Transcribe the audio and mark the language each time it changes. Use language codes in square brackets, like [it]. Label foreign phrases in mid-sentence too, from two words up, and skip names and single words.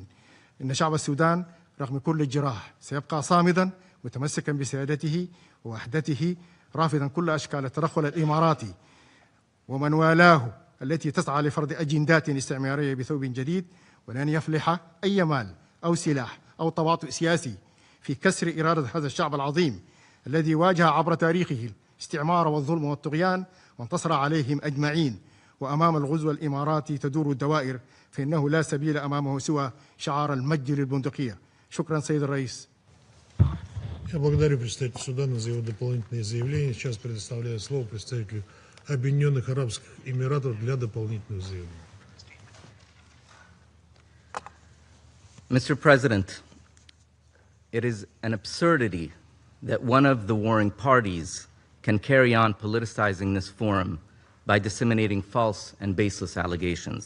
[ar] إن شعب السودان رغم كل الجراح سيبقى صامداً متمسكاً بسيادته ووحدته، رافضاً كل أشكال التدخل الإماراتي ومن والاه التي تسعى لفرض أجندات استعمارية بثوب جديد، ولن يفلح أي مال أو سلاح أو تواطؤ سياسي في كسر إرادة هذا الشعب العظيم الذي واجه عبر تاريخه الاستعمار والظلم والطغيان وانتصر عليهم أجمعين. وأمام الغزو الإماراتي تدور الدوائر، فإنه لا سبيل أمامه سوى شعار المجد للبندقية. شكرا سيد الرئيس. [ru] Я благодарю представителя Судана за его дополнительные заявления. Сейчас предоставляю слово представителю Объединенных Арабских Эмиратов для дополнительных заявлений. [en] Mr. President, it is an absurdity that one of the warring parties can carry on politicizing this forum by disseminating false and baseless allegations.